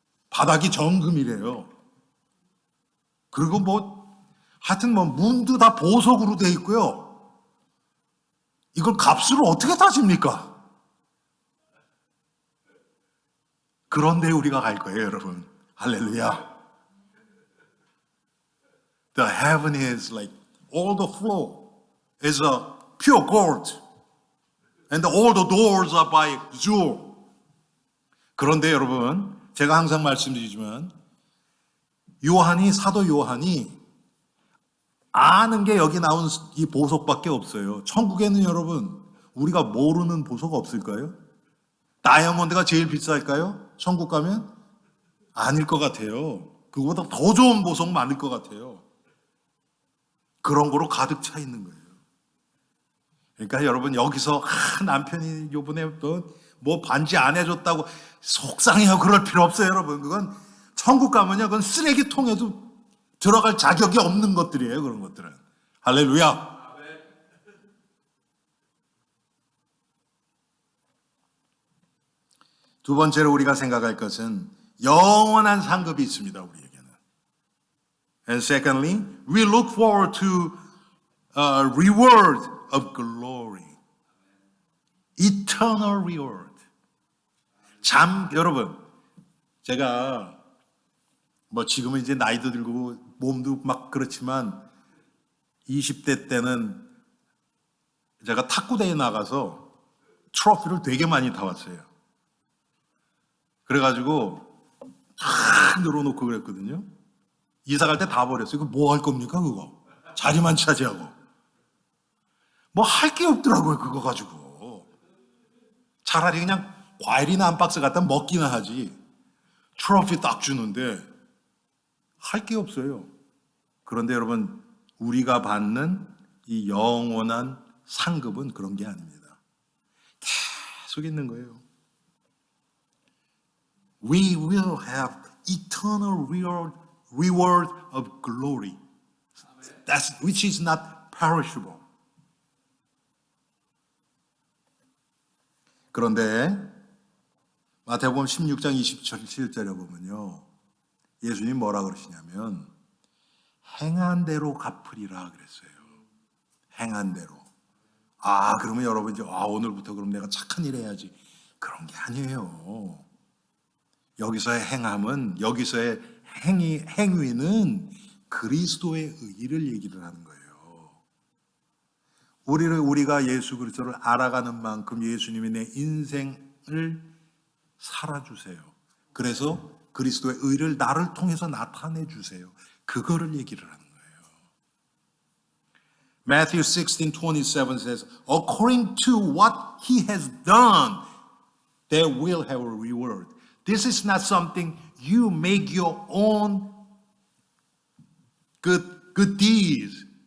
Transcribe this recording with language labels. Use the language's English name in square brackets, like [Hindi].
[Korean] 바닥이 정금이래요. 그리고 하여튼 문도 다 보석으로 돼 있고요. 이걸 값으로 어떻게 따집니까? 그런데 우리가 갈 거예요, 여러분. 할렐루야. [English] The heaven is like all the floor is a pure gold, and all the doors are by jewel. [Korean] 그런데 여러분, 제가 항상 말씀드리지만 사도 요한이 아는 게 여기 나온 이 보석밖에 없어요. 천국에는 여러분, 우리가 모르는 보석 없을까요? 다이아몬드가 제일 비쌀까요? 천국 가면? 아닐 것 같아요. 그거보다 더 좋은 보석 많을 것 같아요. 그런 거로 가득 차 있는 거예요. 그러니까 여러분, 여기서 남편이 요번에 뭐 반지 안 해줬다고 속상해요. 그럴 필요 없어요, 여러분. 그건 천국 가면요, 그건 쓰레기통에도 들어갈 자격이 없는 것들이에요, 그런 것들은. 할렐루야. 두 번째로 우리가 생각할 것은 영원한 상급이 있습니다, 우리에게는. [English] And secondly, we look forward to a reward of glory. Eternal reward. [Korean] 여러분, 제가 뭐 지금은 이제 나이도 들고 몸도 막 그렇지만 20대 때는 제가 탁구대회 나가서 트로피를 되게 많이 타왔어요. 그래가지고 탁 늘어놓고 그랬거든요. 이사 갈 때 다 버렸어요. 이거 뭐 할 겁니까, 그거? 자리만 차지하고. 뭐 할 게 없더라고요, 그거 가지고. 차라리 그냥 과일이나 한 박스 갖다 먹기나 하지. 트로피 딱 주는데 할 게 없어요. 그런데 여러분, 우리가 받는 이 영원한 상급은 그런 게 아닙니다. 계속 있는 거예요. [English] We will have eternal reward of glory, which is not perishable. [Korean] 그런데 마태복음 16장 27절에 보면요, 예수님이 뭐라 그러시냐면 행한 대로 갚으리라 그랬어요. 행한 대로. 그러면 여러분 이제 오늘부터 그럼 내가 착한 일 해야지. 그런 게 아니에요. 여기서의 행함은, 여기서의 행위는 그리스도의 의를 얘기를 하는 거예요. 우리가 예수 그리스도를 알아가는 만큼 예수님이 내 인생을 살아주세요. 그래서 그리스도의 의를 나를 통해서 나타내 주세요. 그거를 얘기를 하는 거예요. [English] Matthew 16:27 says, according to what he has done, they will have a reward. This is not something you make your own good deeds.